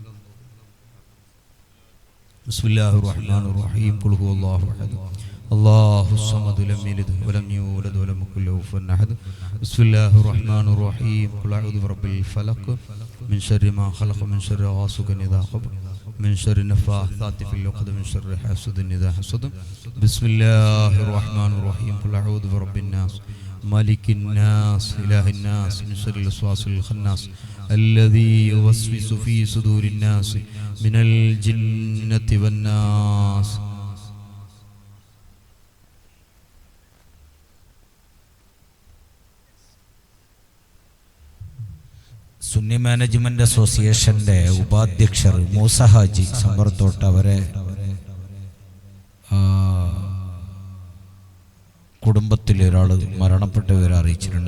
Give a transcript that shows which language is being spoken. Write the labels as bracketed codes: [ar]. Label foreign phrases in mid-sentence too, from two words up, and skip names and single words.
[ar] بسم الله الرحمن الرحيم. قل هو الله أحد الله الصمد لم يلد ولم يولد ولم يكن له كفوا أحد. بسم الله الرحمن الرحيم قل أعوذ برب الفلق من شر ما خلق من شر غاسق إذا وقب من شر النفاثات في العقد من شر حاسد إذا حسد بسم الله الرحمن الرحيم قل أعوذ برب الناس مالك الناس إله الناس من شر الوسواس الخناس الذي يوسوس في صدور الناس من الجنة والناس. [ml] സുന്നി മാനേജ്മെന്റ് അസോസിയേഷന്റെ ഉപാധ്യക്ഷർ മൂസ ഹാജി സമ്പർത്തോട്ട് അവരെ കുടുംബത്തിൽ ഒരാൾ മരണപ്പെട്ട വിവരം അറിയിച്ചിട്ടുണ്ട്.